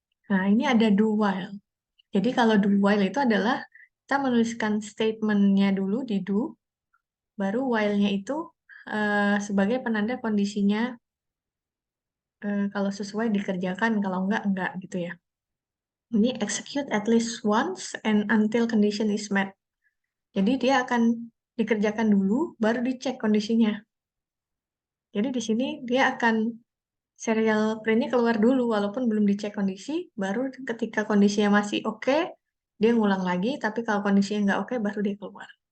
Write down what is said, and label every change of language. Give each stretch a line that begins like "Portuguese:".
Indonesian: Nah, ini ada do while. Jadi kalau do while itu adalah kita menuliskan statement-nya dulu di do, baru while-nya itu sebagai penanda kondisinya kalau sesuai dikerjakan, kalau enggak gitu ya. Ini
English: execute at least once and until condition is met.
Indonesian: Jadi dia akan dikerjakan dulu, baru dicek kondisinya. Jadi di sini dia akan serial print-nya keluar dulu, walaupun belum dicek kondisi, baru ketika kondisinya masih oke, dia ngulang lagi, tapi kalau kondisinya nggak oke, baru dia keluar.